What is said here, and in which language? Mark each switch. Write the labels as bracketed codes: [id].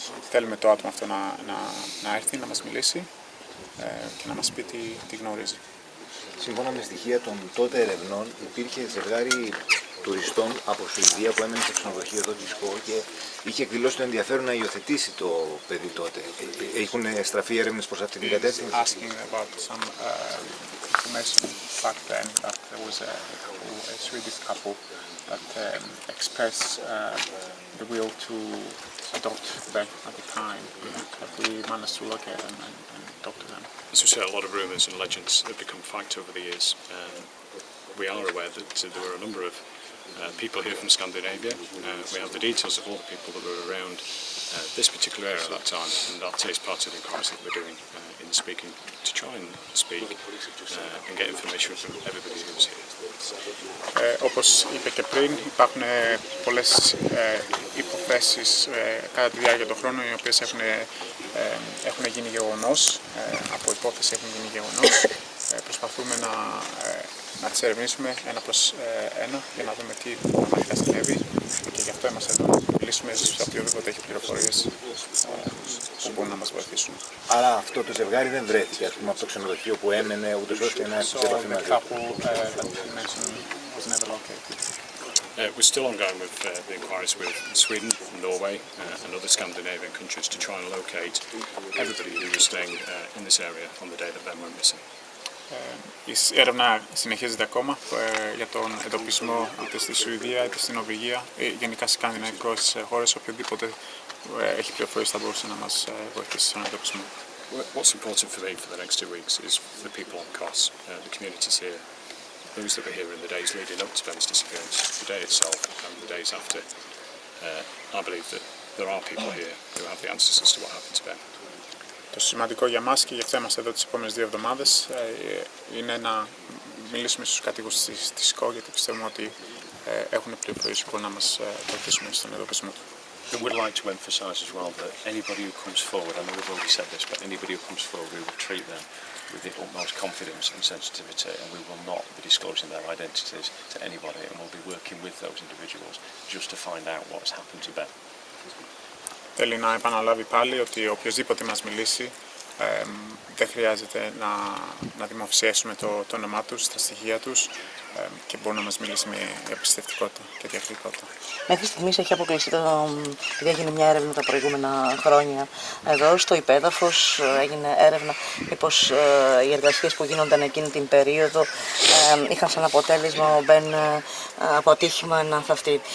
[el] θέλουμε το άτομο αυτό να έρθει, να μας μιλήσει και να μας πει τι γνωρίζει. Σύμφωνα με στοιχεία των τότε ερευνών, υπήρχε ζευγάρι τουριστών από Σουηδία που έμενε στο ξενοδοχείο εδώ της ΚΟ και είχε εκδηλώσει το ενδιαφέρον να υιοθετήσει το παιδί τότε. Έχουν στραφεί έρευνες προς αυτήν την κατεύθυνση. [en] Asking about some information back then that there was a Swedish couple that expressed the will to adopt them at the time. But we managed to locate them and talk to them. As we say, a lot of rumours and legends have become fact over the years. We are aware that there were a number of people here from Scandinavia. We have the details of all the people that were around this particular area at that time, and that is part of the inquiries that we're doing in speaking to try and speak and get information from everybody who was here. [el] Όπως είπε και πριν, υπάρχουν πολλές υποθέσεις κατά τη διάρκεια του χρόνου οι οποίες έχουν γίνει γεγονός, από υπόθεση έχουν γίνει γεγονός. Προσπαθούμε να τις ερευνήσουμε ένα προς ένα για να δούμε τι πραγματικά συνέβη και γι' αυτό είμαστε εδώ να μιλήσουμε σε οποιοδήποτε έχει πληροφορίες που μπορούν να μας βοηθήσουν. Άρα αυτό το ζευγάρι δεν βρέθηκε από το ξενοδοχείο που έμενε ούτως ώστε να έρθει σε επαφή μαζί του. [en] We're still ongoing with the inquiries with Sweden, Norway and other Scandinavian countries to try and locate everybody who was staying in this area on the day that Ben went missing. [el] Η έρευνα συνεχίζεται ακόμα για τον εντοπισμό είτε στη Σουηδία είτε στην Νορβηγία, γενικά στις σκανδιναβικές χώρες, οποιοδήποτε έχει πληροφορίες θα μπορούσε να μας βοηθήσει στον εντοπισμό. [en] What's important for me for the next 2 weeks is the people on Kos, the communities here, those that were here in the days leading up to Ben's disappearance, the day itself and the days after. I believe that there are people here who have the answers as to what happened to Ben. [el] Το σημαντικό για μας και γι' αυτό είμαστε εδώ τις επόμενες 2 εβδομάδες είναι να μιλήσουμε στους κατοίκους της ΚΟ, γιατί πιστεύουμε ότι έχουν πληροφορίες που μπορούν να μας βοηθήσουν στον εντοπισμό του. [en] We would like to emphasise as well that anybody who comes forward, I know we've already said this, but anybody who comes forward, we will treat them with the utmost confidence and sensitivity, and we will not be disclosing their identities to anybody, and we'll be working with those individuals just to find out what has happened to Ben. [el] Θέλει να επαναλάβει πάλι ότι οποιοσδήποτε μας μιλήσει δεν χρειάζεται να δημοσιεύσουμε το όνομά τους, τα στοιχεία τους και μπορεί να μας μιλήσει με εμπιστευτικότητα και διακριτικότητα. Μέχρι στιγμής έχει αποκλειστεί επειδή έγινε μια έρευνα τα προηγούμενα χρόνια εδώ στο υπέδαφος, έγινε έρευνα μήπως οι εργασίες που γίνονταν εκείνη την περίοδο είχαν σαν αποτέλεσμα ο Μπεν από ατύχημα να θαυτεί.